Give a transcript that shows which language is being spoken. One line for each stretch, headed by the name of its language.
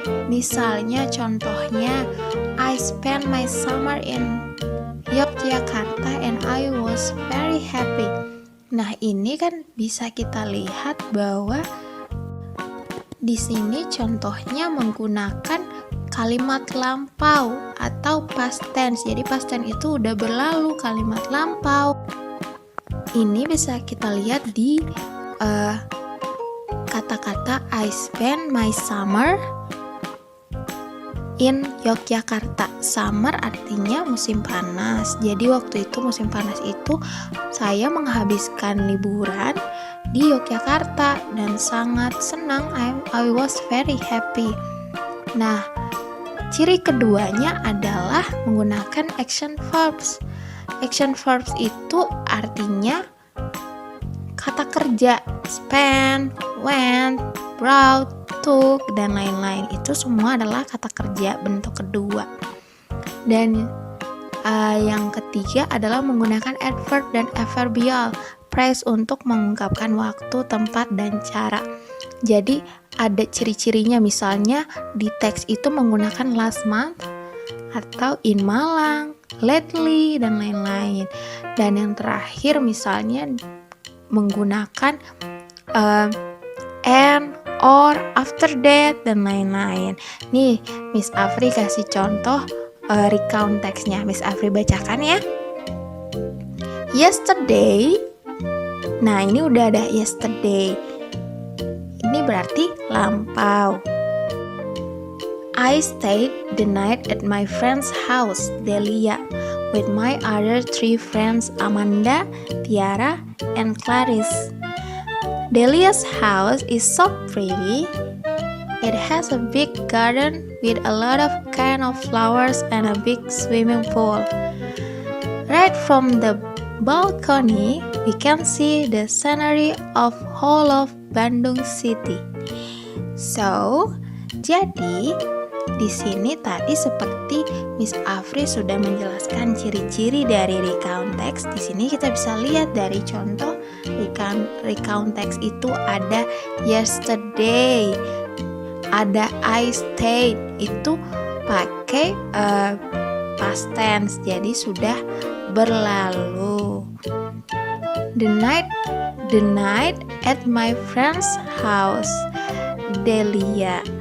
Indonesian: Misalnya contohnya,
English: I spent my summer in Yogyakarta and I was very happy.
Indonesian: Nah, ini kan bisa kita lihat bahwa di sini contohnya menggunakan kalimat lampau atau past tense. Jadi past tense itu udah berlalu, kalimat lampau. Ini bisa kita lihat di kata-kata
English: I spent my summer in Yogyakarta.
Indonesian: Summer artinya musim panas. Jadi waktu itu musim panas itu saya menghabiskan liburan di Yogyakarta dan sangat senang.
English: I was very happy.
Indonesian: Nah, ciri keduanya adalah menggunakan action verbs. Action verbs itu artinya kata kerja.
English: Spend, went, brought, took,
Indonesian: dan lain-lain. Itu semua adalah kata kerja bentuk kedua. Dan yang ketiga adalah menggunakan adverb dan adverbial phrase untuk mengungkapkan waktu, tempat, dan cara. Jadi ada ciri-cirinya, misalnya di teks itu menggunakan last month atau in Malang, lately, dan lain-lain. Dan yang terakhir misalnya menggunakan and, or, after that, dan lain-lain. Nih, Miss Afri kasih contoh recount teksnya. Miss Afri bacakan ya. Yesterday. Nah, ini udah ada yesterday. Ini berarti lampau.
English: I stayed the night at my friend's house, Delia, with my other 3 friends, Amanda, Tiara, and Clarice. Delia's house is so pretty. It has a big garden with a lot of kind of flowers and a big swimming pool. Right from the balcony, we can see the scenery of whole of Bandung City.
Indonesian: So, jadi di sini tadi seperti Miss Afri sudah menjelaskan ciri-ciri dari recount text. Di sini kita bisa lihat dari contoh recount text itu ada yesterday, ada
English: I stayed,
Indonesian: itu pakai past tense, jadi sudah berlalu.
English: The night at my friend's house, Delia.